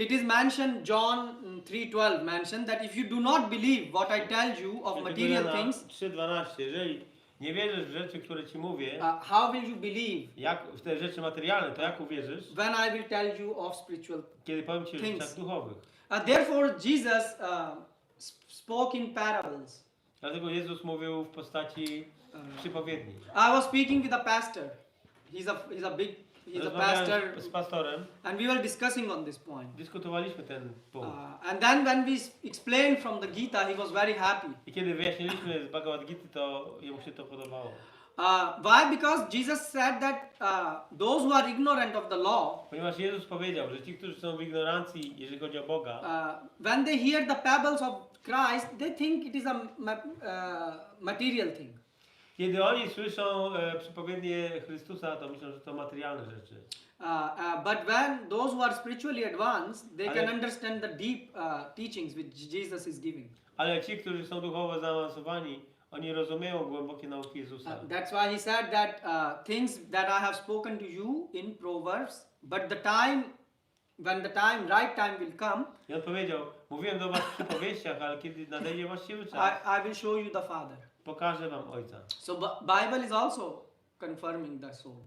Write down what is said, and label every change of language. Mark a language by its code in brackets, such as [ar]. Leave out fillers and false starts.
[en] it is mentioned, John 3:12 mentioned that if you do not believe what I tell you of material things, 3:12. [pl] Jeżeli nie wierzysz w rzeczy, które ci mówię, [en] how will you believe [pl] jak w te rzeczy materialne, to jak uwierzysz, [en] when I will tell you of spiritual? [pl] kiedy powiem ci o [en] Things. [pl] rzeczach duchowych? [en] Therefore, Jesus spoke in parables. [pl] Dlatego Jezus mówił w postaci przypowiedni. [en] I was speaking with a pastor. He's a pastor, [pl] Z pastorem, [en] and we were discussing on this point. [pl] dyskutowaliśmy ten punkt. [en] And then when we explained from the Gita, he was very happy. [pl] I kiedy wyjaśniliśmy z Bhagavad Gita, to jemu się to podobało. [en] Why? Because Jesus said that those who are ignorant of the law, [pl] Ponieważ Jezus powiedział, że ci, którzy są w ignorancji, jeżeli chodzi o Boga, [en] when they hear the parables of Christ, they think it is a material thing. [pl] kiedy oni słyszą przypowiednie Chrystusa, to myślą, że to materialne rzeczy. [en] But when those who are spiritually advanced, they [pl] Ale- [en] can understand the deep teachings which Jesus is giving. [pl] Ale ci, którzy są duchowo zaawansowani, oni rozumieją głębokie nauki Jezusa. [en] That's why he said that things that I have spoken to you in Proverbs, but when the right time will come, [pl] I on powiedział, mówiłem do was w przypowieściach, ale kiedy nadejdzie właściwy czas, [en] I will show you the Father. [pl] pokażę wam Ojca. [en] So Bible is also confirming the soul.